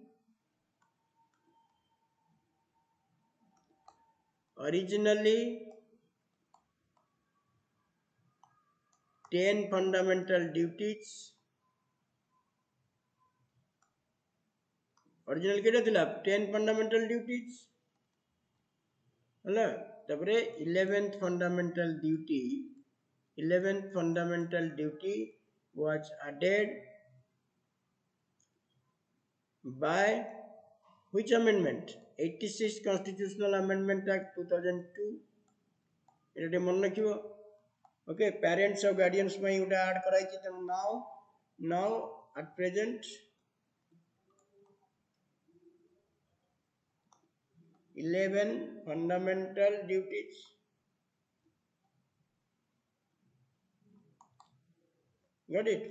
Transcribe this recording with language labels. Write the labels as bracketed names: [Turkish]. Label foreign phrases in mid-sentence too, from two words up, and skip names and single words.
[English] Originally 10 fundamental duties. Original [Odia] କେଟା ଥିଲା [English] 10 fundamental duties. [Odia] ହଲା ତବରେ [English] 11th fundamental duty was added by which amendment? 86 Constitutional Amendment Act 2002. [Odia] ଏଟା ମନ ରଖିବ [English] Okay, parents or guardians may add karaichi. Now at present 11 fundamental duties. Got it?